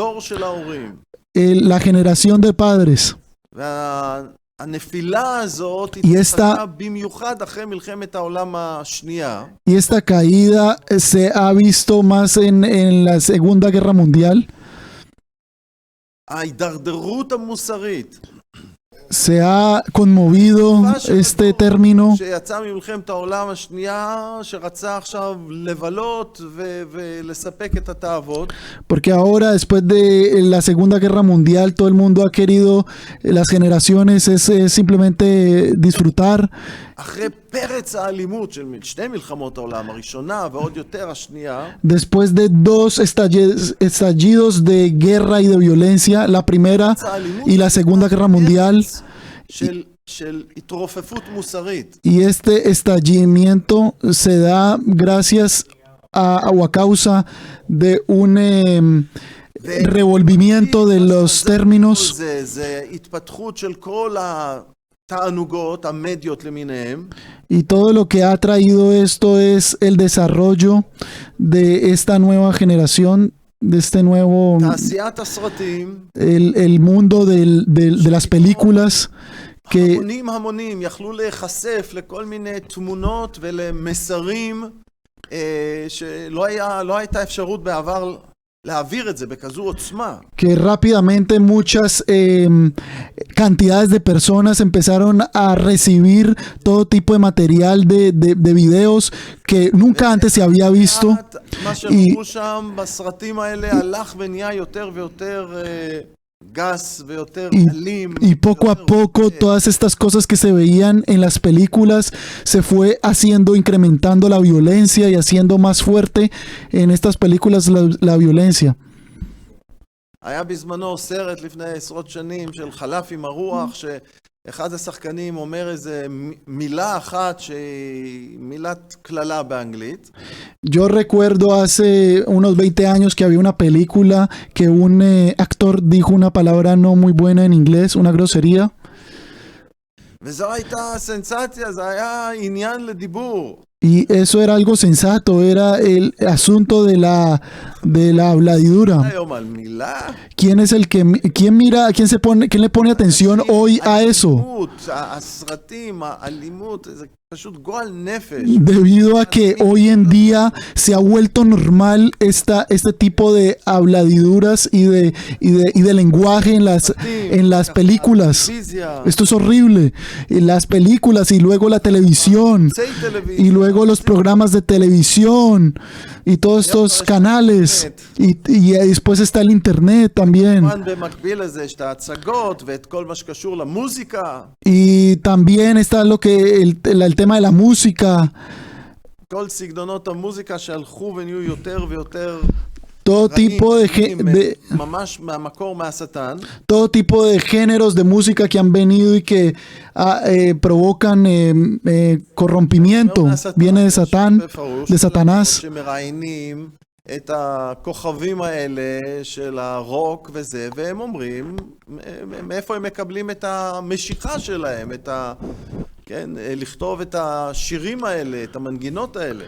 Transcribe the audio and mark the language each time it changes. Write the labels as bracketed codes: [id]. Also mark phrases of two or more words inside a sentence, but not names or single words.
[es] La generación de padres. Y esta caída se ha visto más en la Segunda Guerra Mundial. se ha conmovido este término [he] שיצא ממלחמת העולם השנייה, שרצה עכשיו לבלות ולספק את התאוות. [es] porque ahora después de la Segunda Guerra Mundial todo el mundo ha querido, las generaciones es simplemente disfrutar. [he] אחרי פרץ האלימות של שתי מלחמות העולם, הראשונה ועוד יותר השנייה, [es] Después de dos estallidos de guerra y de violencia, la primera y la Segunda Guerra Mundial, [he] של התרופפות מוסרית. [es] y este estallamiento se da gracias o a causa de un revolvimiento de los términos, [he] זה התפתחות של כל התענוגות, המדיות למיניהם. [es] y todo lo que ha traído esto es el desarrollo de esta nueva generación, de este nuevo, [he] תעשיית הסרטים, [es] el mundo de las películas, que [he] המונים יכלו להיחשף לכל מיני תמונות ולמסרים שלא הייתה אפשרות בעבר להעביר את זה בכזו עוצמה. [es] que rápidamente muchas cantidades de personas empezaron a recibir todo tipo de material de videos que nunca antes se había visto, [he] מה שראו שם בסרטים האלה הלך ונהיה יותר ויותר גס ויותר אלים. [es] y poco a poco todas estas cosas que se veían en las películas se fue haciendo, incrementando la violencia y haciendo más fuerte en estas películas la violencia. [he] היה בזמנו סרט לפני עשרות שנים של חלף עם הרוח, שאחד השחקנים אומר איזה מילה אחת שהיא מילת כללה באנגלית. [es] Yo recuerdo hace unos 20 años que había una película que un actor dijo una palabra no muy buena en inglés, una grosería. [he] וזו הייתה סנסציה, זה היה עניין לדיבור. [es] Y eso era algo sensato, era el asunto de la habladidura. [he] היום על מילה, [es] ¿Quién es el que, quién mira, quién le pone atención hoy a eso? [he] האלימות, הסרטים, האלימות, זה פשוט גועל נפש. [es] Debido a que hoy en día se ha vuelto normal este tipo de habladiduras y de lenguaje en las películas. [he] טלוויזיה, [es] Esto es horrible. Y las películas y luego la televisión y luego los programas de televisión y todos estos canales y después está el internet también. [he] כמובן במקביל לזה יש את ההצגות ואת כל מה שקשור למוזיקה. [es] Y también está lo que el tema de la música, [he] כל סגנונות המוזיקה שהלכו ונהיו יותר ויותר [es] todo tipo de [he] ממש מהמקור מהשטן. [es] todo tipo de géneros de música que han venido y que provocan corrompimiento, viene de Satán, de Satanás. [he] שמראיינים את הכוכבים האלה של הרוק וזה, והם אומרים מאיפה הם מקבלים את המשיכה שלהם, כן, לכתוב את השירים האלה, את המנגינות האלה.